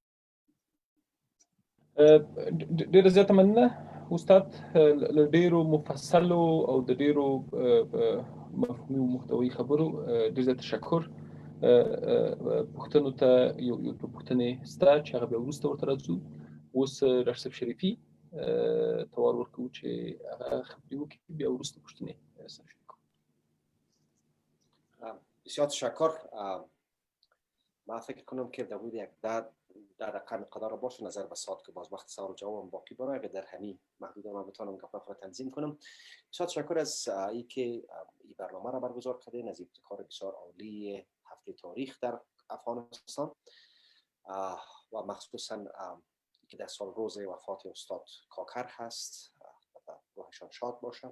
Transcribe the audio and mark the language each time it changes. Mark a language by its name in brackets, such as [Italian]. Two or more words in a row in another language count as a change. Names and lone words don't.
[Pashto] ډېره زیاته مننه استاد له ډېرو مفصلو او د ډېرو مفهومي او محتوي خبرو. ډېر زیات تشکر. پوښتنو ته یو پوښتنې شته چې هغه بیا وروسته ورته راځو. اوس ډاکټر صاحب شریفي ته ور ورکوو چې هغه خبرې وکړي، بیا وروسته پوښتنې سره شروع کړو. [Persian] بسیار تشکر. من فکر کنم که در بود یک در رقم مقدار باشه نظر به ساعت که باز وقت سوال و جواب باقی برای اگر در همین محدود من بتونم گپ را تنظیم کنم. بسیار تشکر از اینکه این برنامه را برگزار کردین، از ابتکار بسیار عالی هفته تاریخ در افغانستان و مخصوصا که در سال روز وفات استاد کاکر هست، روحشان شاد باشه.